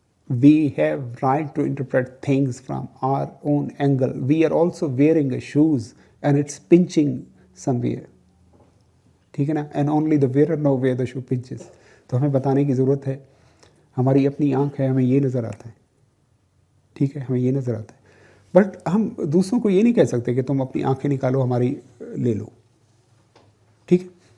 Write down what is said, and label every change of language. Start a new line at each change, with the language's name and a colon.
English: We have right to interpret things from our own angle. We are also wearing a shoes and it's punching somewhere,
Urdu: ٹھیک ہے نا،
English: And only the wearer knows where the shoe punches.
Urdu: تو ہمیں بتانے کی ضرورت ہے. ہماری اپنی آنکھ ہے، ہمیں یہ نظر آتا ہے، ٹھیک ہے، ہمیں یہ نظر آتا ہے. بٹ ہم دوسروں کو یہ نہیں کہہ سکتے کہ تم اپنی آنکھیں نکالو، ہماری لے لو، ٹھیک ہے.